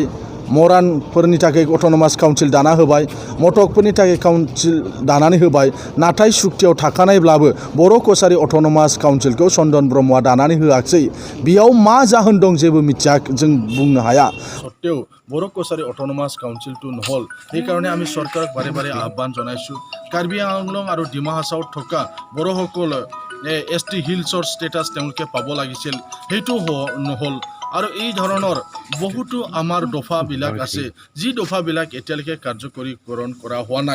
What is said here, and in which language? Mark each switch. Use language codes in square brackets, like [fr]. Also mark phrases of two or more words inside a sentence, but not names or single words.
[brx] मरानफोरनि थाखाय अट'नमास काउन्सिल दाना होबाय, मटकफोरनि थाखाय काउन्सिल दानानै होबाय। नाथाय सुक्तियाव थाखानायब्लाबो बर' कसारि अट'नमास काउन्सिलखौ चन्दन ब्रह्मआ दानानै होआखै। बेयाव मा जाहोन दं जेबो मिथिया, जों बुंनो हाया। [as] सत्तेও बर' कसारि अट'नमास काउन्सिलটো নহ'ল। সেইকাৰণে আমি চৰকাৰক বাৰে বাৰে আহ্বান জনাইছোঁ। কাৰ্বি আংলং আৰু ডিমা হাছাওত থকা বড়োসকল ST হিলছৰ ষ্টেটাছ তেওঁলোকে পাব লাগিছিল, সেইটো নহ'ল। আৰু এই ধৰণৰ বহুতো আমাৰ দফাবিলাক আছে, যি দফাবিলাক এতিয়ালৈকে কাৰ্যকৰীকৰণ কৰা হোৱা নাই।